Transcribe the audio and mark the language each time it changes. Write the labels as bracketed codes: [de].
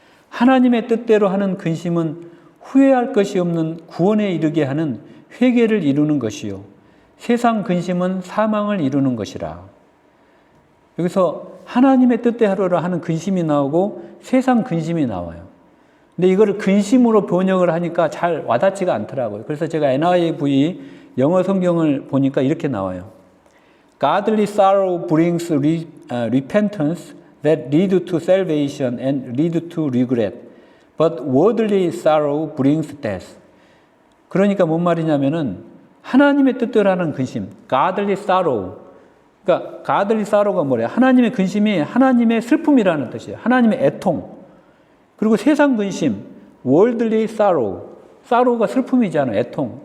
[ko] 하나님의 뜻대로 하는 근심은 후회할 것이 없는 구원에 이르게 하는 회개를 이루는 것이요 세상 근심은 사망을 이루는 것이라. 여기서 하나님의 뜻대로 하는 근심이 나오고 세상 근심이 나와요. 근데 이거를 근심으로 번역을 하니까 잘 와닿지가 않더라고요. 그래서 제가 NIV 영어 성경을 보니까 이렇게 나와요. [en] Godly sorrow brings repentance that lead to salvation and lead to regret. But worldly sorrow brings death. [ko] 그러니까 뭔 말이냐면은 하나님의 뜻대로 하는 근심, [en] godly sorrow. [ko] 그러니까 [en] godly sorrow가 [ko] 뭐래요? 하나님의 근심이 하나님의 슬픔이라는 뜻이에요. 하나님의 애통. 그리고 세상 근심, [en] worldly sorrow. [ko] sorrow가 슬픔이잖아요. 애통.